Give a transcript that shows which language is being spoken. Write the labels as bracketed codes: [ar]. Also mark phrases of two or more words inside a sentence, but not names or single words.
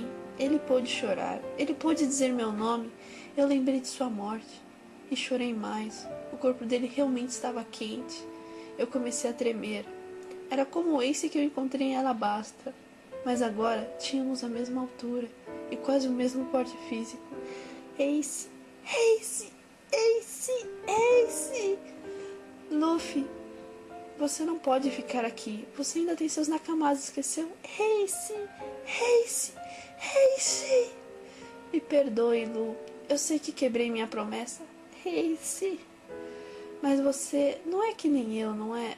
[pt] Ele pôde chorar. Ele pôde dizer meu nome. Eu lembrei de sua morte. E chorei mais. O corpo dele realmente estava quente. Eu comecei a tremer. Era como o Ace que eu encontrei em Alabasta. Mas agora tínhamos a mesma altura. E quase o mesmo porte físico. Ace! Ace! Ace! Ace! Luffy, você não pode ficar aqui. Você ainda tem seus nakamas, esqueceu? Ace! Ace! Ace! Me perdoe, Lu. Eu sei que quebrei minha promessa. Ace! Mas você não é que nem eu, não é?